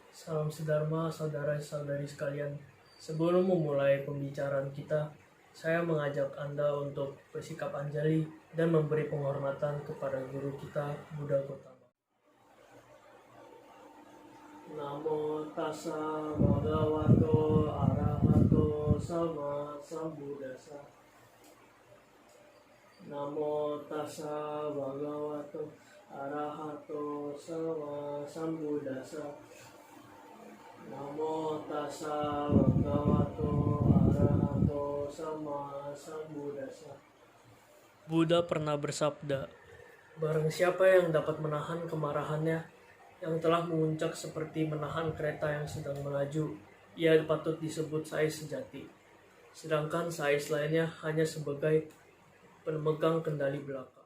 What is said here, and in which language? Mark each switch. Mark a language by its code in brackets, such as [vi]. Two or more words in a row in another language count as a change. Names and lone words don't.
[id] Salam sedharma, saudara-saudari sekalian. Sebelum memulai pembicaraan kita, saya mengajak Anda untuk bersikap anjali dan memberi penghormatan kepada guru kita, Buddha Gautama. [pi] Namo tassa bhagavato arahato sama sambuddhassa. Namo tassa bhagavato arahato sama sambuddhassa. Namo tassa bhagavato arahato sama sambuddhassa. [id] Buddha pernah bersabda, barang siapa yang dapat menahan kemarahannya yang telah memuncak seperti menahan kereta yang sedang melaju, ia patut disebut sais sejati. Sedangkan sais lainnya hanya sebagai pemegang kendali belaka.